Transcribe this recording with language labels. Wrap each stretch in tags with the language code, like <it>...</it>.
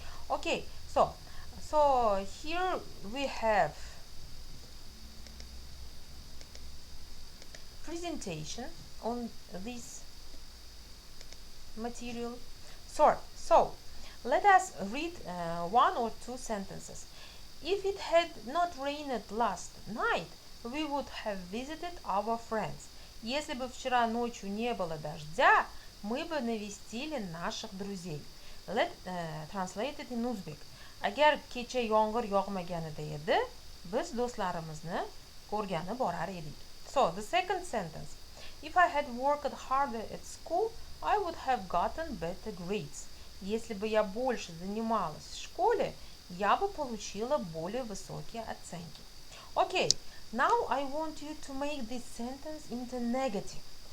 <en>Okay, so here we have presentation on this material. So let us read one or two sentences. If it had not rained last night, we would have visited our friends.</en> <ru>Если бы вчера ночью не было дождя, мы бы навестили наших друзей.</ru> <en>Let translate it in Uzbek.</en> <uz>Agar kecha yomg'ir yog'maganida edi, biz do'stlarimizni ko'rgani borar edik.</uz> <en>So, the second sentence. If I had worked harder at school, I would have gotten better grades.</en> <ru>Если бы я больше занималась в школе, я бы получила более высокие оценки.</ru> <en>Okay, now I want you to make this sentence into negative.</en>